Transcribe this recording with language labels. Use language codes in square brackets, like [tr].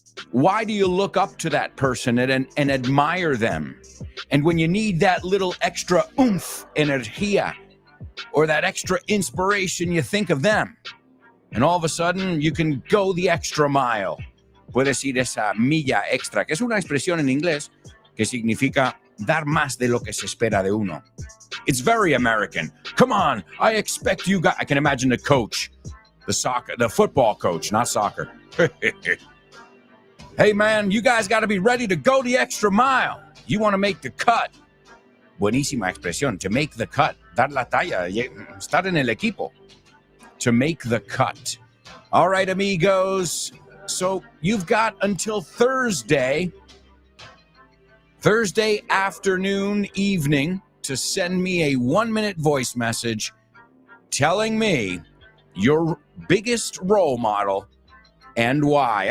[en] Why do you look up to that person and admire them? And when you need that little extra oomph, energía, or that extra inspiration, you think of them. And all of a sudden, you can go the extra mile. [es] Puedes ir esa milla extra, que es una expresión en inglés que significa dar más de lo que se espera de uno. [en] It's very American. Come on, I expect you guys. I can imagine the coach, the football coach, not soccer. Hey man, you guys got to be ready to go the extra mile. You want to make the cut. [es] Buenísima expresión, [en] to make the cut. [es] Dar la talla, estar en el equipo. [en] To make the cut. All right, amigos. So you've got until Thursday afternoon, evening, to send me a 1-minute voice message telling me your biggest role model and why.